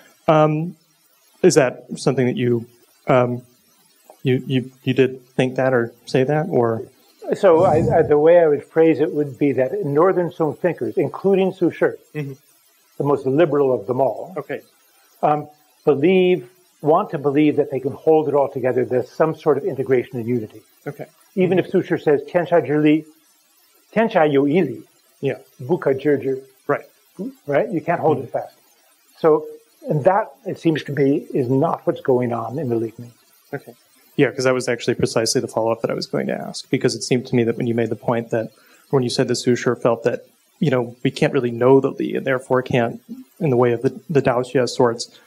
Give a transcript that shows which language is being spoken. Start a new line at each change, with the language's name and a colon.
English: Is that something that you did think that or say that, or? So the way I would phrase it would be that Northern Song thinkers, including Su Shi, the most liberal of them all, want to believe that they can hold it all together. There's some sort of integration and unity. Okay. Even if Su Shi says,
Chinese: 天下之理, 天下有一理,不可知之.
English: Right? You can't hold it fast. So, and that, it seems to me, is not what's going on in the League Ming. Okay. Yeah, because that was actually precisely the follow-up that I was going to ask, because it seemed to me that when you made the point that, when you said that Su Shi felt that, we can't really know the Li, and therefore can't, in the way of the Dao Xie sorts,